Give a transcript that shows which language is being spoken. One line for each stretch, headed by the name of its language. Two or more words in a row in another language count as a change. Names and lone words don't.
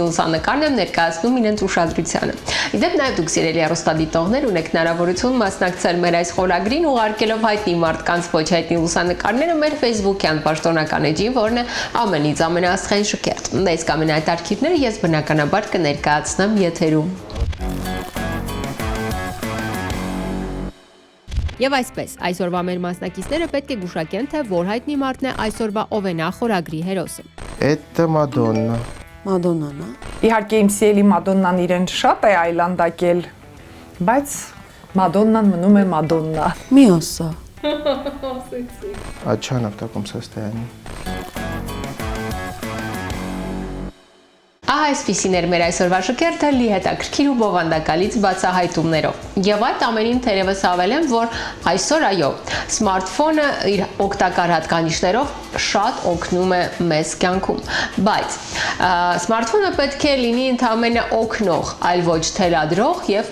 Armenian: լուսանկարն են ներկայացնում իրենց ուշադրությանը։ Իդեպ նաև դուք սիրելի հեռուստադիտողներ ունեք հնարավորություն մասնակցել մեր այս խորագրին, ուղարկելով հայտնի մարդկանց ոչ հայտնի լուսանկարները մեր Facebook-յան պաշտոնական էջին, որն է ամենից ամենաաստղային շքերթ։ Այս կամ այդ արխիվները ես բնականաբար կներկայացնեմ եթերում։ Եվ այսպես, այսօրվա մեր մասնակիցները պետք է գուշակեն, թե որ հայտնի մարդն է այսօրվա Օվենա խորագրի հերոսը։
Russian: Это Madonna։
Armenian: Մադոննան, Իհարկե իմ սիրելի Մադոննան իրեն շատ է այլանդակել, բայց Մադոննան մնում է Մադոննա։ Մի ասա։
Russian: А чё она в таком состоянии?
Armenian: Ահա այսպիսին էր մեր այսօրվա շքերթը լի հետաքրքիր ու բովանդակալից բացահայտումներով։ Եվ այդ ամենին թերևս հավելեմ, որ այսօր այո, սմարթֆոնը իր օգտակար հատկանիշներով շատ օգնում է մեզ կյանքում, բայց սմարթֆոնը պետք է լինի ընդհանրապես օգնող, այլ ոչ թելադրող եւ